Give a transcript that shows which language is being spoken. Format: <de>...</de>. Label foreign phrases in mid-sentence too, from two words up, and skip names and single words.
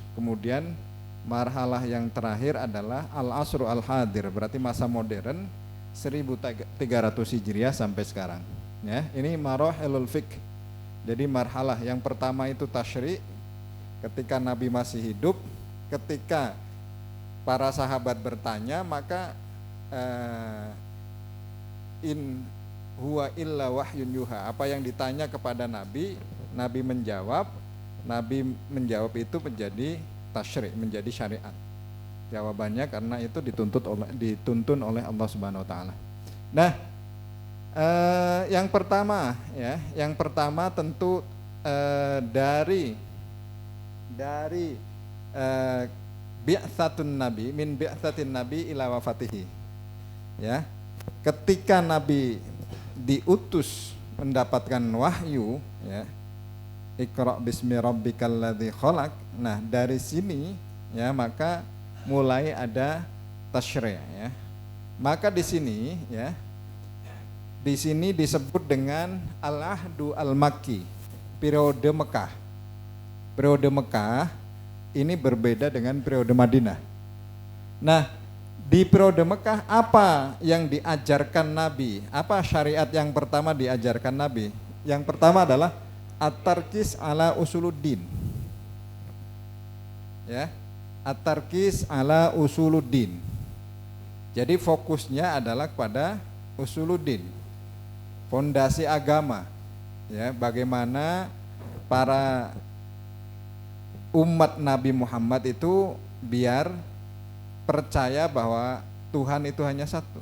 <id>Kemudian marhalah yang terakhir adalah</id> <ar>العصر الحاضر,</ar> <id>berarti masa modern 1300 Hijriah sampai sekarang. Ya, ini</id> <ar>مراحل الفقه.</ar> <id>Jadi marhalah yang pertama itu tasyri' ketika Nabi masih hidup, ketika para sahabat bertanya maka</id> <ar>إن هو إلا وحي يوحى,</ar> <id>apa yang ditanya kepada Nabi, Nabi menjawab itu menjadi tasyri', menjadi syariat. Jawabannya karena itu dituntun oleh Allah</id> <ar>سبحانه وتعالى.</ar> <id>Nah, yang pertama tentu dari</id> <ar>بعثة النبي من بعثة النبي إلى وفاته.</ar> <id>Ya. Ketika Nabi diutus mendapatkan wahyu ya,</id> <ar>اقرأ باسم ربك الذي خلق.</ar> <id>Nah, dari sini ya maka mulai ada tasyri' ya. Maka di sini disebut dengan</id> <ar>العهد المكي,</ar> <id>periode Mekah. Periode Mekah ini berbeda dengan periode Madinah. Nah, di periode Mekah apa yang diajarkan Nabi? Apa syariat yang pertama diajarkan Nabi? Yang pertama adalah</id> <ar>التركيز على أصول الدين.</ar> <id>ya.</id> <ar>التركيز على أصول الدين.</ar> <id>Jadi fokusnya adalah kepada usuluddin, fondasi agama, ya, bagaimana para umat Nabi Muhammad itu biar percaya bahwa Tuhan itu hanya satu.</id>